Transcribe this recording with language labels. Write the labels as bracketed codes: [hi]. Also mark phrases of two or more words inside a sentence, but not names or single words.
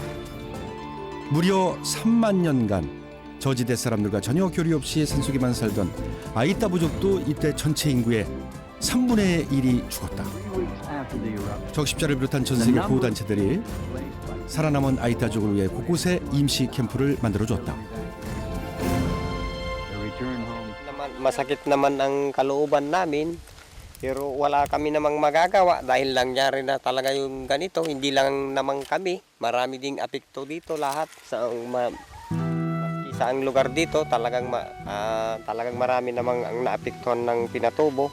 [ko] 무려 3만 년간 저지대 사람들과 전혀 교류 없이 산속에만 살던 아이따 부족도 이때 전체 인구의 3분의 1이 죽었다. 적십자를 비롯한 전 세계 보호단체들이 살아남은 아이따족을 위해 곳곳에 임시 캠프를 만들어줬다. [tl] Masakit naman ang kalooban namin Pero wala kami namang magagawa dahil nangyari na talaga yung ganito. Hindi lang naman kami. Marami ding apekto dito lahat. Maski sa ang lugar dito, talagang marami namang ang naapektuhan ng Pinatubo.